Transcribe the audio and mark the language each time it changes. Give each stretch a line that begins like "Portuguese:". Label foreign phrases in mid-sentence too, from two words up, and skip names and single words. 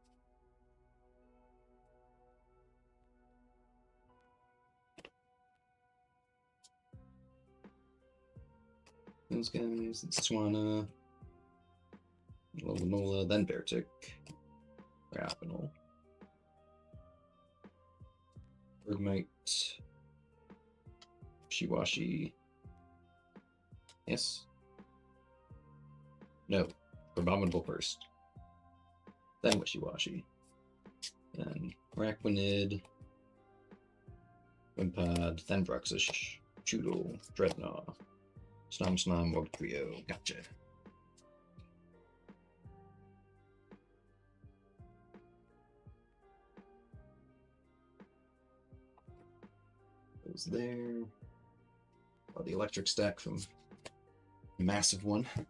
English: Those guys, Swana, Lola, then Beartic, Rapinal, Bergmite, Shiwashi. Yes. No. Abominable first. Then Wishiwashi. Then Raquinid, Wimpod, then Bruxish, Choodle, Dreadnought, Snom, Mordecrio. Gotcha. Goes there. Oh, the electric stack from massive one.